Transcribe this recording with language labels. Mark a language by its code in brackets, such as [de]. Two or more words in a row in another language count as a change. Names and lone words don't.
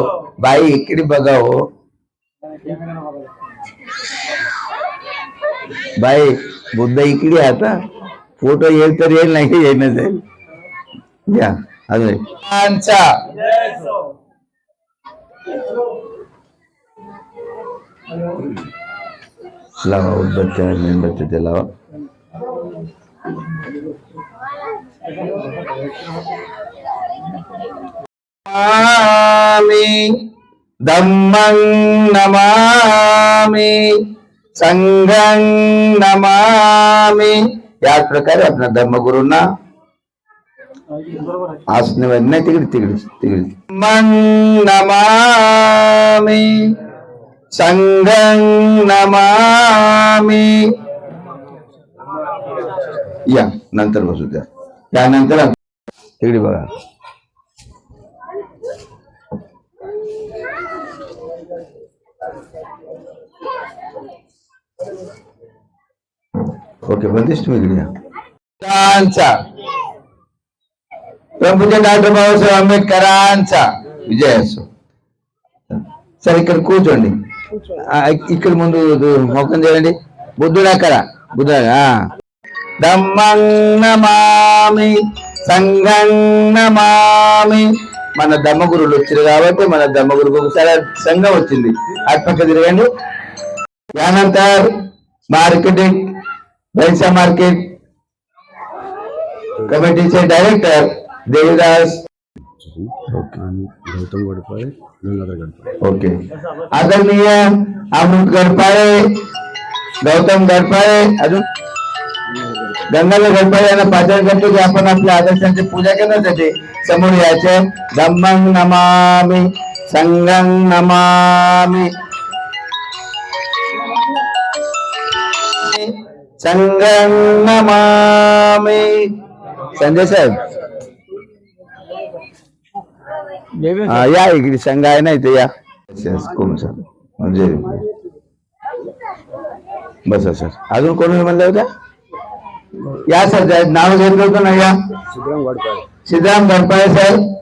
[mr] बाई इकडे बघा हो बाई, बुद्ध इकडे आता फोटो येईल तर येईल नाही येणं जाईल. घ्या अजून लावा उदबत्त्या मेणबत्त्या लावा. [pi] धम्मं नमामि संघं नमामि. [mr] याच प्रकारे आपल्या धर्मगुरूंना आसने नाही तिकडे तिकडे तिकडे [pi] धम्मं नमामि संघं नमामि. [mr] या नंतर बसू द्या. त्यानंतर तिकडे बघा. ओके बंदिश तुम्ही इकडे या. प्रभूचे डॉक्टर बाबासाहेब आंबेडकरांचा विजय असो. [te] सर ఇక్కడ కూర్చోండి. ఇక్కడ ముందు మొక్కం చేయండి. బుద్ధుడా కరా బుద్ధుడా. [pi] धम्मं नमामि संघं नमामि. [te] మన ధమ్మగురులు వచ్చారు కాబట్టి మన ధమ్మగురుకు ఒకసారి సంఘం వచ్చింది. అటుపక్క తిరగండి. [mr] यानंतर मार्केटिंग पैसा मार्केट कमिटीचे डायरेक्टर देवीदास गौतम गडपाळे गंगाधर गडपाळे. ओके आदरणीय अमृत गडपाळे गौतम गडपाळे अजून गंगाधर गडपाळे यांना पाचारण करतो की आपण आपल्या आदर्शांची पूजा करण्यासाठी समोर यायचे. [pi] धम्मं नमामि संघं नमामि संघं नमामि. [mr] संजय साहेब या इकडे संघ आहे ना इथे या. कोण सर म्हणजे बसा सर. अजून कोणी म्हणलं होत्या या सर. नाव घेतलं होतं ना या. सिद्धराम गडपाळे साहेब.